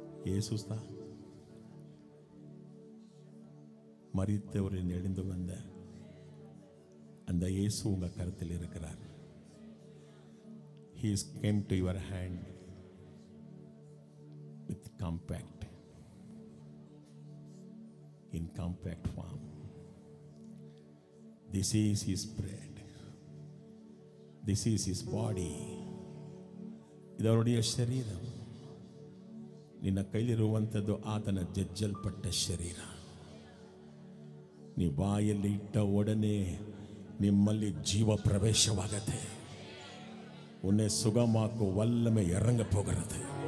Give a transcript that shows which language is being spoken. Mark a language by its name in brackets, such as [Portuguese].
[Tamil] இயேசுஸ்தா மரித்தவரின் எழுந்து வந்த அந்த இயேசு உங்க கருத்தில் இருக்கிறார். [English] He came to your hand with compact, in compact form. This is his bread, this is his body. [Tamil] இது அவருடைய சரீரம். [Kannada] ನಿನ್ನ ಕೈಲಿರುವಂಥದ್ದು ಆತನ ಜಜ್ಜಲ್ಪಟ್ಟ ಶರೀರ. ನೀ ಬಾಯಲ್ಲಿ ಇಟ್ಟ ಒಡನೆ ನಿಮ್ಮಲ್ಲಿ ಜೀವ ಪ್ರವೇಶವಾಗತ್ತೆ. [Tamil] உன்னை சுகமாக்கும் வல்லமை இறங்க போகிறது.